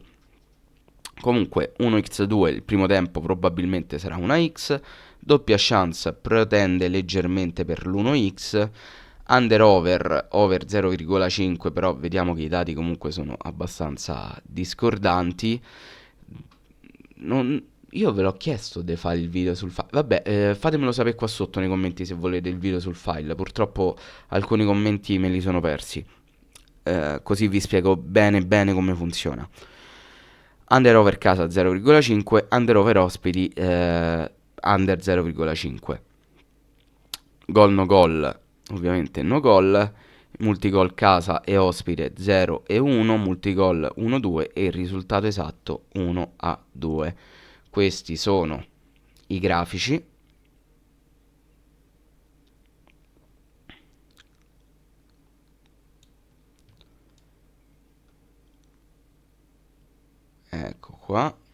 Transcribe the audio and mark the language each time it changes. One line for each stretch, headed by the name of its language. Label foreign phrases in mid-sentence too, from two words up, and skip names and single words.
Italian: Comunque 1x2 il primo tempo probabilmente sarà una x, doppia chance protende leggermente per l'1x,
English: under over
Italian: 0,5, però vediamo che i dati comunque sono abbastanza discordanti. Io ve l'ho chiesto di fare il video sul file. Vabbè, fatemelo sapere qua sotto nei commenti se volete il video sul file. Purtroppo alcuni commenti me li sono persi. Così vi spiego bene bene come funziona.
English: Under over
Italian: casa 0,5,
English: under over
Italian: ospiti under 0,5. Gol no gol, ovviamente no gol. Multigol casa e ospite 0 e 1, multigol 1-2 e il risultato esatto 1-2. Questi sono i grafici. Ecco qua.